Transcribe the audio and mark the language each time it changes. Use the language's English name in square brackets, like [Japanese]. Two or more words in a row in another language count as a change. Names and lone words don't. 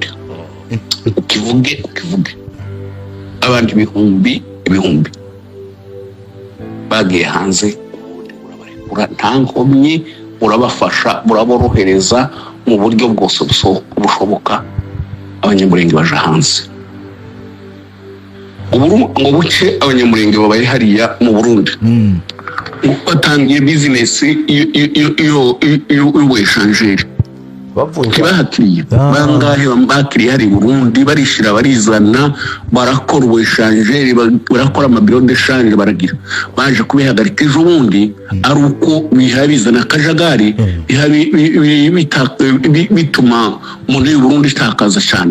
[Kinyarwanda] Ukivuge abandi ibihumbi bagiye hanze, nta nkomyi, urabafasha, uraborohereza mu buryo bwose bushoboka. Abanyamurenge baje hanze. Ngo buce abanyamurenge babaye hariya mu Burundi, batangiye business y'uweshanjeri. Ntibahakiriye bangahe bakiriye hari Burundi, barishira barizana, barakora uweshanjeri, barakora amabiro [French] de change, [Kinyarwanda] baragira. Baje kubihagarika ejo bundi ari uko bizana akajagari bituma umuntu y'u Burundi itakaza cyane.